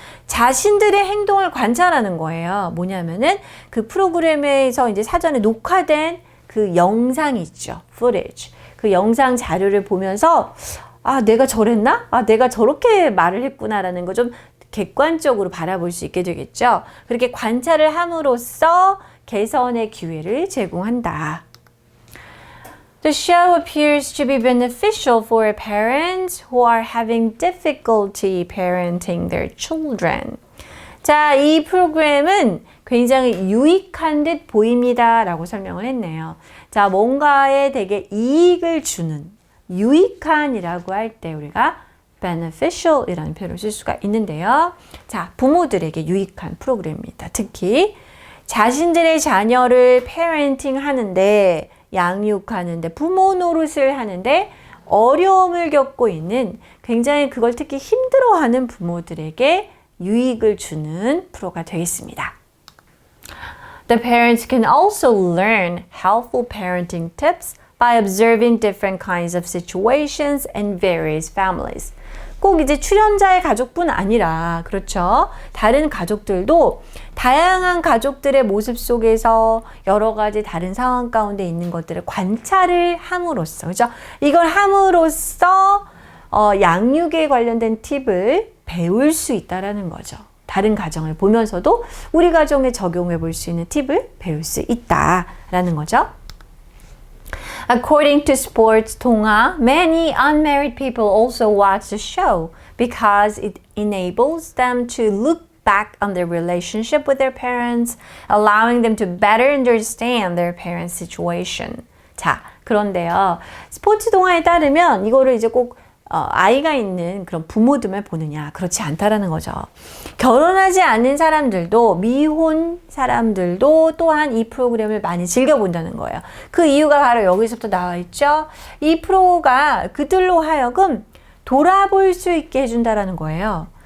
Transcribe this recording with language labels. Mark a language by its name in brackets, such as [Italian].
[Korean] 자신들의 행동을 관찰하는 거예요. 뭐냐면은 그 프로그램에서 이제 사전에 녹화된 그 영상이 있죠. [English] footage. [Korean] 그 영상 자료를 보면서 내가 저랬나? 내가 저렇게 말을 했구나라는 거 좀 객관적으로 바라볼 수 있게 되겠죠. 그렇게 관찰을 함으로써 개선의 기회를 제공한다. [English] The show appears to be beneficial for parents who are having difficulty parenting their children. [Korean] 자, 이 프로그램은 굉장히 유익한 듯 보입니다. 라고 설명을 했네요. 자, 뭔가에 되게 이익을 주는, 유익한이라고 할 때 우리가 beneficial 이라는 표현을 쓸 수가 있는데요. 자, 부모들에게 유익한 프로그램입니다. 특히 자신들의 자녀를 parenting 하는데 양육하는데 부모 노릇을 하는데 어려움을 겪고 있는 굉장히 그걸 특히 힘들어하는 부모들에게 유익을 주는 프로가 되겠습니다. [English] The parents can also learn helpful parenting tips by observing different kinds of situations in various families. [Korean] 꼭 이제 출연자의 가족뿐 아니라 그렇죠. 다른 가족들도 다양한 가족들의 모습 속에서 여러 가지 다른 상황 가운데 있는 것들을 관찰을 함으로써 그렇죠. 이걸 함으로써 양육에 관련된 팁을 배울 수 있다라는 거죠. 다른 가정을 보면서도 우리 가정에 적용해 볼 수 있는 팁을 배울 수 있다라는 거죠. [English] According to Sports Tonga, many unmarried people also watch the show because it enables them to look back on their relationship with their parents, allowing them to better understand their parents' situation. [Korean] 자, 그런데요. 스포츠 동화에 따르면 이거를 이제 꼭 아이가 있는 그런 부모들만 보느냐, 그렇지 않다라는 거죠. 결혼하지 않은 사람들도, 미혼 사람들도 또한 이 프로그램을 많이 즐겨본다는 거예요. 그 이유가 바로 여기서부터 나와 있죠. 이 프로가 그들로 하여금 돌아볼 수 있게 해준다라는 거예요.